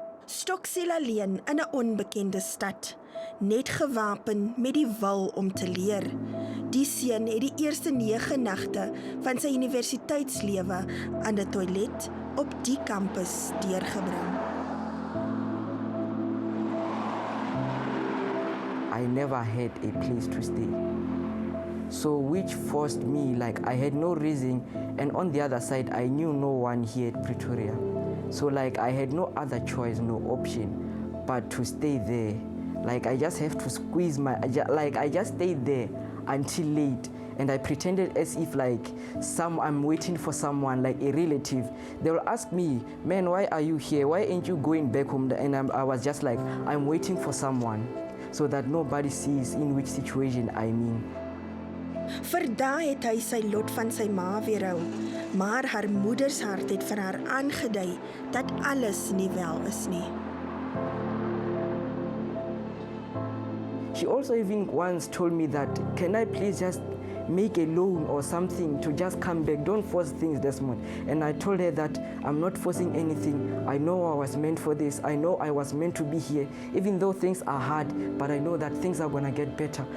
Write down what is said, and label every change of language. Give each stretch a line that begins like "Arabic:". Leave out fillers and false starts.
Afrikaans: Stoksel alleen in 'n onbekende stad, net gewapen met die wil om te leer. Die seun het die eerste 9 nagte van sy universiteitslewe aan 'n toilet op die kampus deurgebring.
English: I never had a place to stay. So which forced me, like I had no reason, and on the other side I knew no one here at Pretoria. So like I had no other choice, no option but to stay there. Like I just have to squeeze I just stayed there until late, and I pretended as if like I'm waiting for someone, like a relative. They will ask me, man, why are you here? Why ain't you going back home? And I was just like, I'm waiting for someone, so that nobody sees in which situation I'm in.
Afrikaans: Vir daai het hy sy lot van sy ma weerhou, maar haar moeders hart het vir haar aangedui dat alles nie wel is nie.
English: She also even once told me that, can I please just make a loan or something to just come back? Don't force things, Desmond. And I told her that I'm not forcing anything. I know I was meant for this. I know I was meant to be here. Even though things are hard, but I know that things are going to get better.